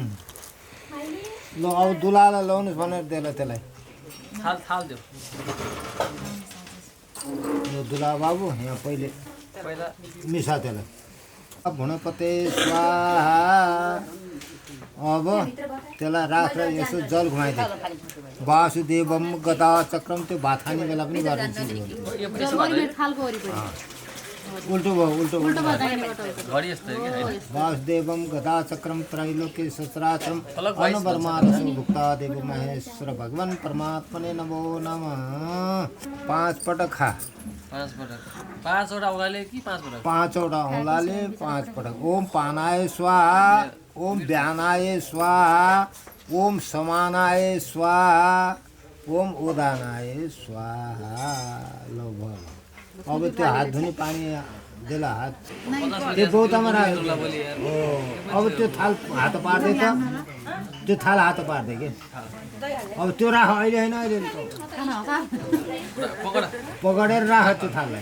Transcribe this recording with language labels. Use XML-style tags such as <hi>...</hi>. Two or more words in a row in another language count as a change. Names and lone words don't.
<ne>ल अब दुलालाई लाउनुहोस् भनेर त्यसलाई थाल दियो यो दुला बाबु यहाँ पहिले पहिला मिसा त्यसलाई अब भुणपते स्वाहा अब त्यसलाई राखेर यसो जल घुमाइदियो</ne> <sa>वासुदेवम गदा चक्रम</sa> <ne>त्यो भात खाने बेला पनि गरिदिन्छु उल्टो भयो उल्टो घडी यस्तो हो कि</ne> <sa>वासुदेवम गदा चक्रम त्रैलोक्य सचराचरम अन्नवर्मारसो भुक्ता देव महेश्वर भगवान परमात्मने नमो नमः</sa> <ne>5 पटक खा 5 पटक 5 वटा औँलाले कि 5 पटक 5 वटा औँलाले 5 पटक</ne> <sa>ओम पानाय स्वाहा ओम व्यानाय स्वाहा ओम समानाय स्वाहा ओम उदानाय स्वाहा</sa> <ne>लो भयो अब त्यो हात धुने पानी देला हात त्यो गौतममा राख्यो हो अब त्यो थाल हात पार्दै त त्यो थाल हात पार्दै के अब त्यो राख अहिले होइन अहिले पकडेर राख त्यो थाललाई</ne>